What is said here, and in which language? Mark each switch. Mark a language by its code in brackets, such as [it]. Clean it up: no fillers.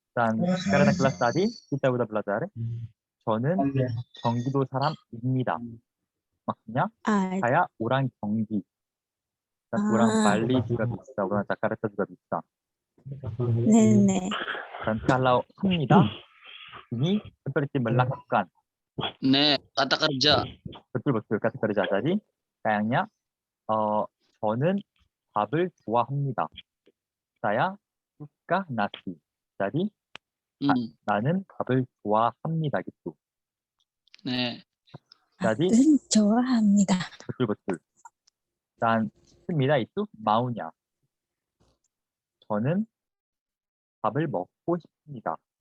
[id] Dan karena kelas tadi kita udah belajar, [ko] 저는 경기도 사람입니다. [id] Maksudnya saya orang Gyeonggi dan orang Bali juga bisa, orang Jakarta juga bisa. [ko] 네네. [id] Dan kalau 합니다 ini seperti melakukan. 네, kata kerja. Betul kata kerja tadi. Kayaknya [ko] 저는 밥을 좋아합니다. [id] saya suka nasi. Jadi [ko] 나는 밥을 좋아합니다 [id] gitu. [ko] 네. [id] Jadi [ko] 좋아합니다. [id] betul. Dan 합니다 itu maunya. [ko] 저는 밥을 먹고 싶습니다.